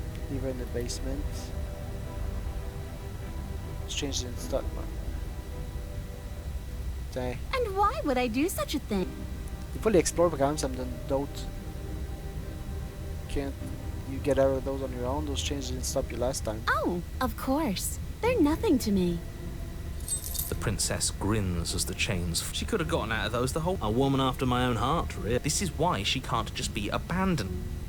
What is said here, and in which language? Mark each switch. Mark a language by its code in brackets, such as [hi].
[en] Leave her in the basement. Let's change the start. [fr] Tiens. [en] And why would I do such a thing? [fr] Des fois, les explore programmes, ça me donne d'autres. [en] Can't you get out of those on your own? Those changes didn't stop you last time. Oh, of course. They're nothing to me. The princess grins as the chains. She could have gotten out of those. A woman after my own heart, really. This is why she can't just be abandoned.